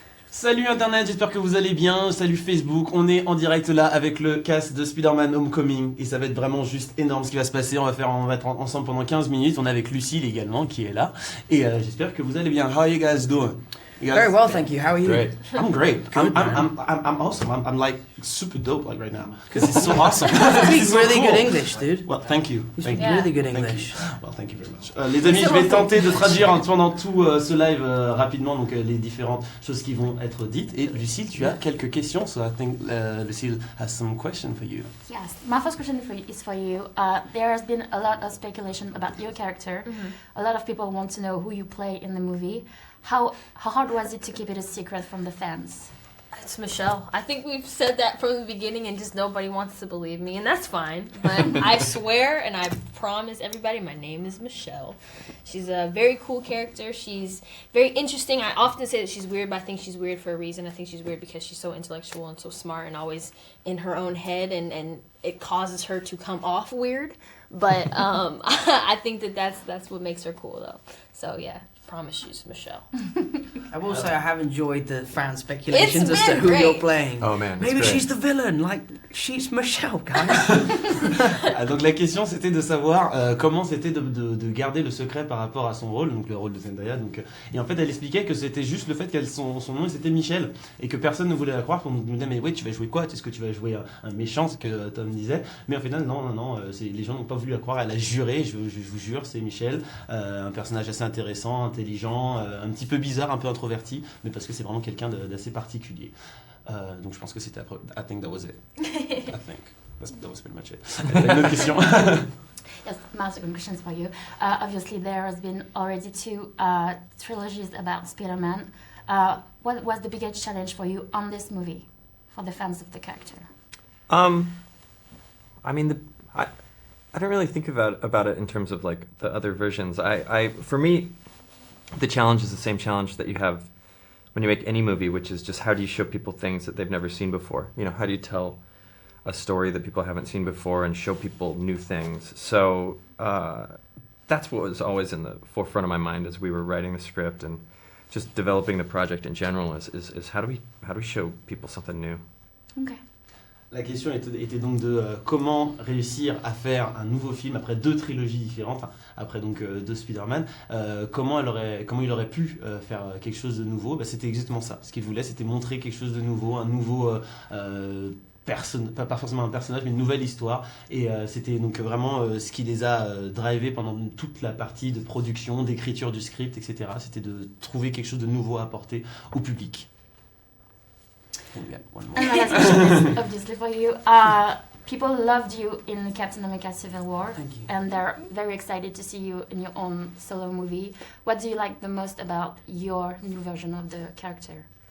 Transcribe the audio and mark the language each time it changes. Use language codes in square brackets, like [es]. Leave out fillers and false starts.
[fr] Salut Internet, j'espère que vous allez bien. Salut Facebook, on est en direct là avec le cast de Spider-Man Homecoming et ça va être vraiment juste énorme ce qui va se passer. On va être ensemble pendant 15 minutes. On est avec Lucille également qui est là et j'espère que vous allez bien. [en] How are you guys doing? Very well, thank you. How are you? Great. I'm great. I'm awesome. I'm like super dope like right now because it's so awesome. You speak really good English, dude. Well, thank you. You speak really good English. Well, thank you very much. [fr] Les amis, je vais tenter de traduire pendant tout ce live rapidement donc les différentes choses qui vont être dites. Et Lucille, tu as quelques questions, [en] so I think Lucille has some question for you. Yes, my first question is for you. There has been a lot of speculation about your character. A lot of people want to know who you play in the movie. How hard was it to keep it a secret from the fans? It's Michelle. I think we've said that from the beginning and just nobody wants to believe me, and that's fine. But I swear and I promise everybody my name is Michelle. She's a very cool character. She's very interesting. I often say that she's weird, but I think she's weird for a reason. I think she's weird because she's so intellectual and so smart and always in her own head, and it causes her to come off weird. But I think that's what makes her cool, though. So, yeah. Promise you, Michelle. I will say I have enjoyed the fan speculations as to who great. You're playing. Oh man, maybe she's the villain. Like she's Michelle, guys. [fr] Donc la question c'était de savoir comment c'était de garder le secret par rapport à son rôle, donc le rôle de Zendaya. Donc et en fait elle expliquait que c'était juste le fait qu'elle son nom c'était Michel et que personne ne voulait la croire. On nous disait mais oui tu vas jouer quoi? Est-ce que tu vas jouer un méchant? Ce que Tom disait. Mais en fait non, les gens n'ont pas voulu la croire. Elle a juré. Je vous jure c'est Michel, un personnage assez intéressant, intelligent, un petit peu bizarre, un peu introverti, mais parce que c'est vraiment quelqu'un d'assez particulier. Donc je pense que c'était [en] I think that was it. I think that was pretty much it. [fr] Une autre question. [en] Yes, my second question is for you. Obviously, there has been already two trilogies about Spider-Man. What was the biggest challenge for you on this movie, for the fans of the character? I mean, I don't really think about it in terms of like the other versions. For me, the challenge is the same challenge that you have when you make any movie, which is just how do you show people things that they've never seen before? You know, how do you tell a story that people haven't seen before and show people new things? So that's what was always in the forefront of my mind as we were writing the script and just developing the project in general is how do we show people something new? Okay. [fr] La question était donc de comment réussir à faire un nouveau film après deux trilogies différentes, après donc deux Spider-Man, comment il aurait pu faire quelque chose de nouveau. C'était exactement ça. Ce qu'il voulait, c'était montrer quelque chose de nouveau, un nouveau pas forcément un personnage, mais une nouvelle histoire. Et c'était donc vraiment ce qui les a drivés pendant toute la partie de production, d'écriture du script, etc. C'était de trouver quelque chose de nouveau à apporter au public. [en] And my last question is obviously for you. People loved you in Captain America Civil War. Thank you. And they're very excited to see you in your own solo movie. What do you like the most about your new version of the character?